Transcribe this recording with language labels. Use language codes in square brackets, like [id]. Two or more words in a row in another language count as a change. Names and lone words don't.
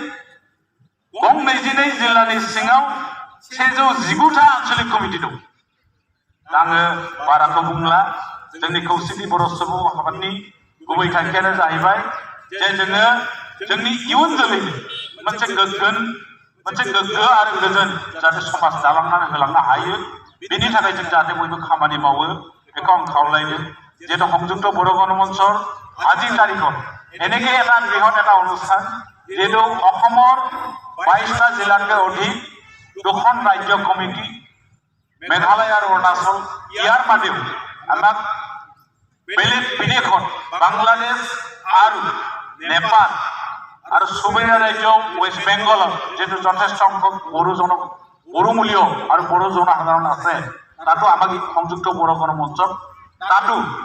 [brx] गं 22 जिल्लानि सिङाव 119टा आन्चलिक कमिटि दं आङो बाराखौ बुंला जोंनि खौसेथि बर' सुबुं आफादनि गुबै थांखियानो जाहैबाय जे जोङो जोंनि इयुन जोलैनो मोनसे गोग्गो आरो गोजोन जाहाथे समाज दालांनानै होलांनो हायो बेनि थाखाय जों जाहाथे बयबो खामानि मावो बेखौ आं खावलायदों [as] যেহেতু সংযুক্ত বড় গণমঞ্চৰ আজিৰ তাৰিখত এনেকৈ এটা বৃহৎ এটা অনুষ্ঠান যেহেতু অসমৰ 22টা জিলাতকৈ অধিক 2খন ৰাজ্য কমিটি মেঘালয় আৰু অৰুণাচল ইয়াৰ বাদেও আমাক বেলেগ বিদেশত বাংলাদেশ আৰু নেপাল আৰু চুবুৰীয়া ৰাজ্য ৱেষ্ট বেংগলত যেহেতু যথেষ্ট সংখ্যক বড়োমূলীয় আৰু বড়ো জনসাধাৰণ আছে তাতো আমাক সংযুক্ত বড় গণমঞ্চত তাতো